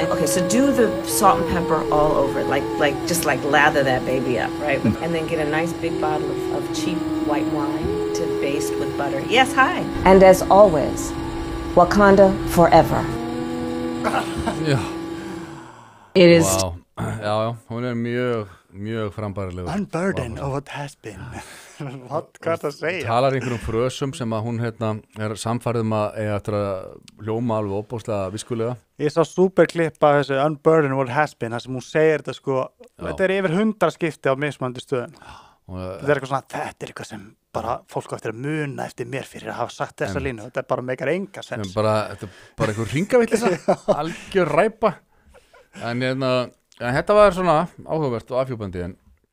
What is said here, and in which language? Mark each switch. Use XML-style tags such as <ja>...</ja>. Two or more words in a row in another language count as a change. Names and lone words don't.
<en>Okay, so do the salt and pepper all over, just lather that baby up, right? And then get a nice big bottle of cheap white wine to baste with butter. Yes, hi. And as always, Wakanda forever.</en> <is>Já.</is> <en>It is. Wow.</en> <is>Já, hún er mjög frambærilegur.</is> <en>Unburden of what has been.</en> <is>Hvað er það að segja? Talar einhverjum frösum sem að hún er samfærið að eiga eftir að hljóma alveg óbúslega viskulega. Ég sá superklippa þessu</is> <en>Unburden of what has been,</en> <is>þar sem hún segir þetta sko, þetta er yfir 100 skipti á mismunandi stöðum. Þetta er eitthvað svona, þetta er eitthvað sem bara fólk á eftir að muna eftir mér fyrir að hafa sagt þessa línu, þetta er bara meikar enga sens. Þetta er bara einhver hringavillisa, algjör ræpa. En þetta var svona áhugavert og afhjúpandi en</is>